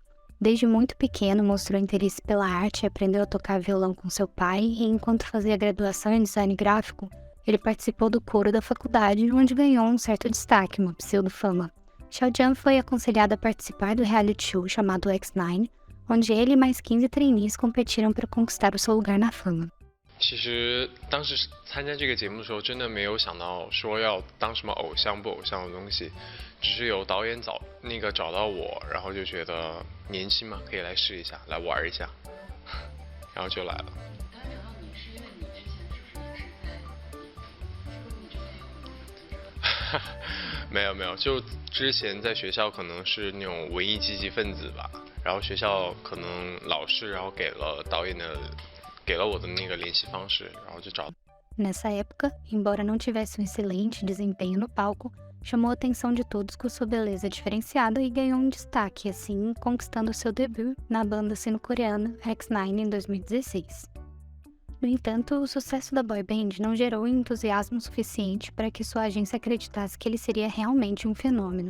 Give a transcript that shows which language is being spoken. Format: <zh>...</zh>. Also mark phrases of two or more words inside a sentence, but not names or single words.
<pt>Desde muito pequeno mostrou interesse pela arte e aprendeu a tocar violão com seu pai, e enquanto fazia graduação em design gráfico, ele participou do coro da faculdade, onde ganhou um certo destaque, uma pseudo-fama. Xiaojian foi aconselhado a participar do reality show chamado X9, onde ele e mais 15 trainees competiram para conquistar o seu lugar na fama.</pt> <zh>其实当时参加这个节目的时候，真的没有想到说要当什么偶像不偶像的东西，只是有导演找到我，然后就觉得年轻嘛，可以来试一下，来玩一下，然后就来了。导演找到你是因为你之前没有，就之前在学校可能是那种文艺积极分子吧，然后学校可能老师然后给了我的那个联系方式，然后就找。</zh> <pt>Nessa época, embora não tivesse um excelente desempenho no palco, chamou a atenção de todos com sua beleza diferenciada e ganhou um destaque, assim conquistando seu debut na banda sino-coreana X9 em 2016. No entanto, o sucesso da boy band não gerou entusiasmo suficiente para que sua agência acreditasse que ele seria realmente um fenômeno.</pt>